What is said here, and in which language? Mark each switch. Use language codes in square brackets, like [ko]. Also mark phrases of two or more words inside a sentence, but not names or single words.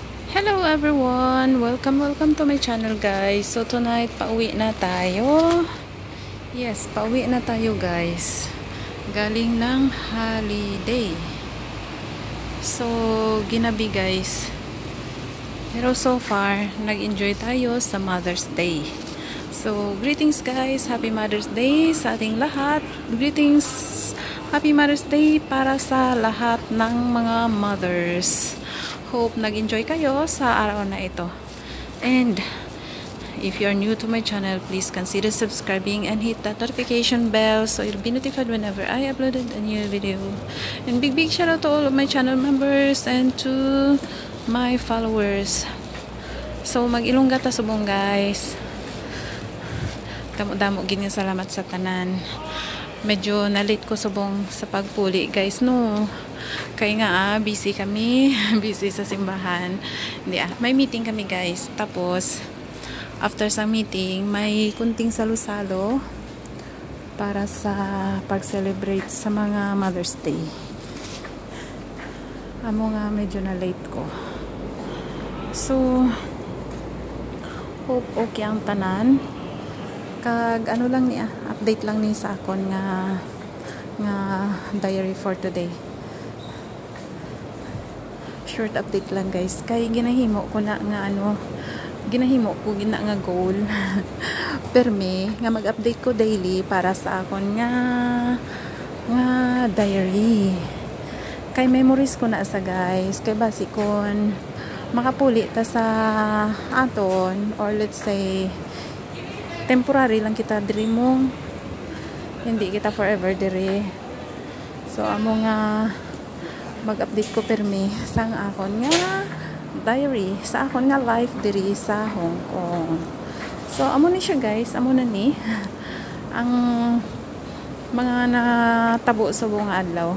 [en] Hello everyone! Welcome to my channel guys. So tonight, [tl] pauwi na tayo. Yes, pauwi na tayo guys. Galing ng holiday. So, ginabi guys. Pero so far, nag-enjoy tayo sa Mother's Day. So, [en] greetings guys. [tl] Happy Mother's Day sa ating lahat. Greetings. Happy Mother's Day para sa lahat ng mga mothers. Hope nag-enjoy kayo sa araw na ito. [en] And if you are new to my channel, please consider subscribing and hit that notification bell so you'll be notified whenever I uploaded a new video. And big shout out to all of my channel members and to my followers. [hil] So mag-ilongga ta subong guys. Damo gini salamat sa tanan. Medyo na-late ko subong sa pagpuli guys no. Kaya nga busy kami, busy sa simbahan. Hindi may meeting kami guys. Tapos after sa meeting, may kunting salo-salo para sa pag-celebrate sa mga Mother's Day. Amo nga medyo na late ko. So hope okay ang tanan. Kag ano lang niya, update lang ni sa akon nga diary for today. [en] Short update [hil] lang guys. Kay ginahimo ko na nga ginahimo ko gina nga goal. Permi nga mag-update ko daily para sa akon nga diary. Kay memories ko na sa guys. Kay basikon makapuli ta sa aton or [en] let's say temporary [hil] lang kita diri mo. Hindi kita forever diri. So amo nga mag-update ko permi sang akon nga diary sa akon nga life diri sa Hong Kong. So amo ni siya guys, amo na ni ang mga natabo sa buong adlaw.